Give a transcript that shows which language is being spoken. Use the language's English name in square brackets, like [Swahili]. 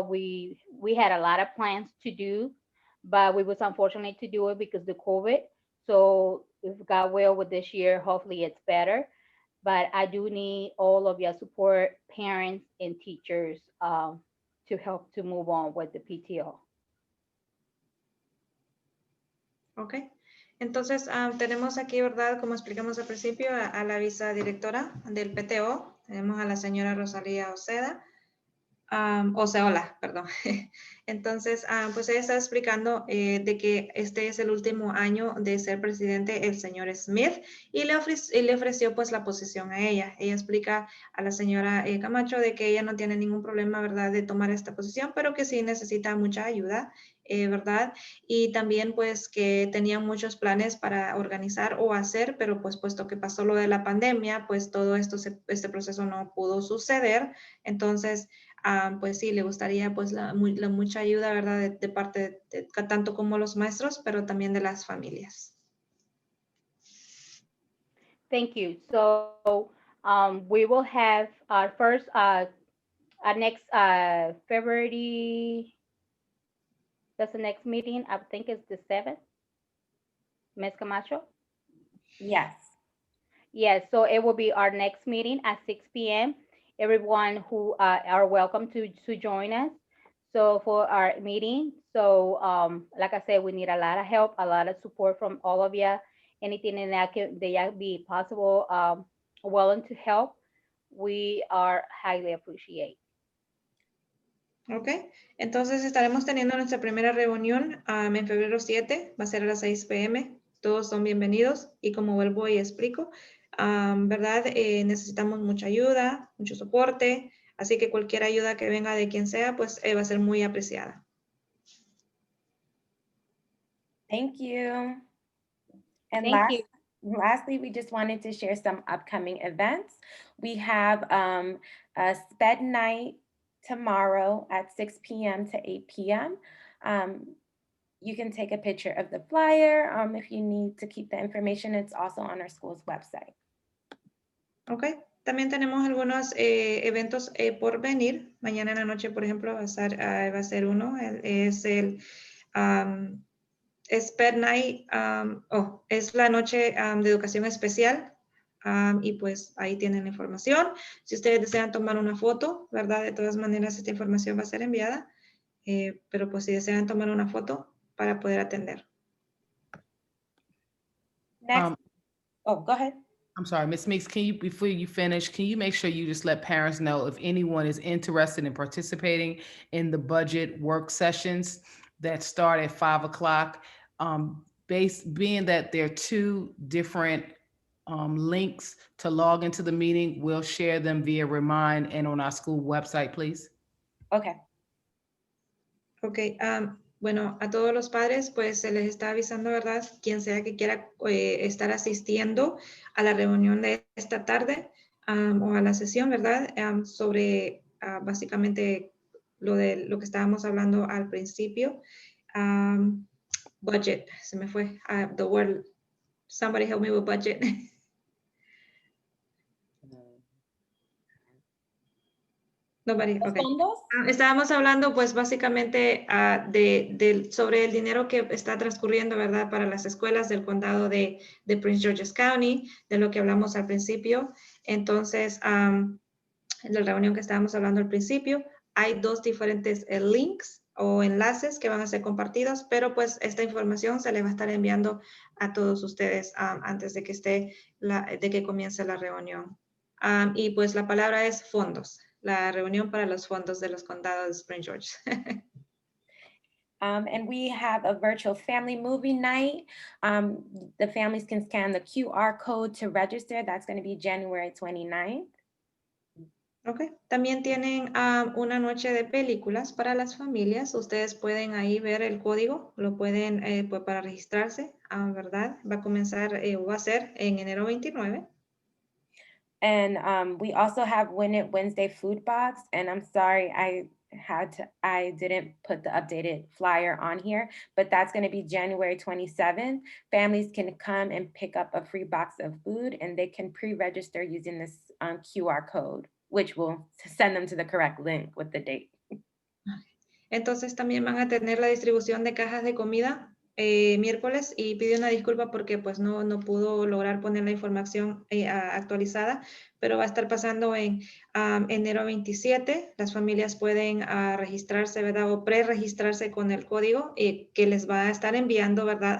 [English] We had a lot of plans to do, but we was unfortunate to do it because of the COVID. So if God will, with this year, hopefully it's better. But I do need all of your support, parents and teachers, to help to move on with the PTO. [Spanish] Ok, entonces tenemos aquí, ¿verdad? Como explicamos al principio, a la vicedirectora del PTO. Tenemos a la señora Rosalía Oceda. Oceola, perdón. Entonces, pues ella está explicando de que este es el último año de ser presidente el señor Smith y le ofreció pues la posición a ella. Ella explica a la señora Camacho de que ella no tiene ningún problema, ¿verdad?, de tomar esta posición, pero que sí necesita mucha ayuda, ¿verdad? Y también pues que tenía muchos planes para organizar o hacer, pero pues puesto que pasó lo de la pandemia, pues todo esto, este proceso no pudo suceder. Entonces, pues sí, le gustaría pues la mucha ayuda, ¿verdad? De parte de tanto como los maestros, pero también de las familias. [English] Thank you. So we will have our first, our next February, that's the next meeting. I think it's the 7th. Ms. Camacho? Yes. Yes, so it will be our next meeting at 6 p.m. Everyone who are welcome to join us. So for our meeting, so like I said, we need a lot of help, a lot of support from all of you. Anything in that can be possible, willing to help, we are highly appreciate. [Spanish] Ok, entonces estaremos teniendo nuestra primera reunión en febrero 7, va a ser a las 6 p.m. Todos son bienvenidos y como vuelvo y explico, ¿verdad? Necesitamos mucha ayuda, mucho soporte, así que cualquier ayuda que venga de quien sea, pues va a ser muy apreciada. [English] Thank you. And Thank you. lastly, we just wanted to share some upcoming events. We have a SPED night tomorrow at 6 p.m. to 8 p.m. You can take a picture of the flyer. If you need to keep the information, it's also on our school's website. [Spanish] Ok, también tenemos algunos eventos por venir. Mañana en la noche, por ejemplo, va a ser uno. Es el SPED Night, es la noche de educación especial. Y pues ahí tienen la información. Si ustedes desean tomar una foto, ¿verdad? De todas maneras, esta información va a ser enviada. Pero pues si desean tomar una foto para poder atender. [English] Next. Go ahead. I'm sorry, Ms. Meakes, can you, before you finish, can you make sure you just let parents know if anyone is interested in participating in the budget work sessions that start at 5 o'clock? being that there are two different links to log into the meeting, we'll share them via Remind and on our school website, please. Okay. [Spanish] Ok, bueno, a todos los padres pues se les está avisando, ¿verdad? Quien sea que quiera estar asistiendo a la reunión de esta tarde o a la sesión, ¿verdad? Sobre básicamente lo que estábamos hablando al principio. Budget, se me fue. [English] The word, somebody help me with budget. Nobody, [Spanish] ¿Los [English] okay. [Spanish] fondos? Estábamos hablando pues básicamente sobre el dinero que está transcurriendo, ¿verdad? Para las escuelas del condado de Prince George's County, de lo que hablamos al principio. Entonces, en la reunión que estábamos hablando al principio, hay dos diferentes links o enlaces que van a ser compartidos, pero pues esta información se le va a estar enviando a todos ustedes antes de que comience la reunión. Y pues la palabra es fondos. La reunión para los fondos de los condados de Prince George. [English] And we have a virtual family movie night. The families can scan the QR code to register. That's going to be January 29th. [Spanish] Ok, también tienen una noche de películas para las familias. Ustedes pueden ahí ver el código, lo pueden pues para registrarse, ¿verdad? Va a comenzar o va a ser en enero 29. [English] And we also have Win It Wednesday food box. And I'm sorry, I didn't put the updated flyer on here, but that's going to be January 27th. Families can come and pick up a free box of food, and they can pre-register using this QR code, which will send them to the correct link with the date. [Spanish] Entonces también van a tener la distribución de cajas de comida miércoles, y pido una disculpa porque pues no pudo lograr poner la información actualizada, pero va a estar pasando en enero 27. Las familias pueden registrarse, ¿verdad? O pre-registrarse con el código que les va a estar enviando, ¿verdad?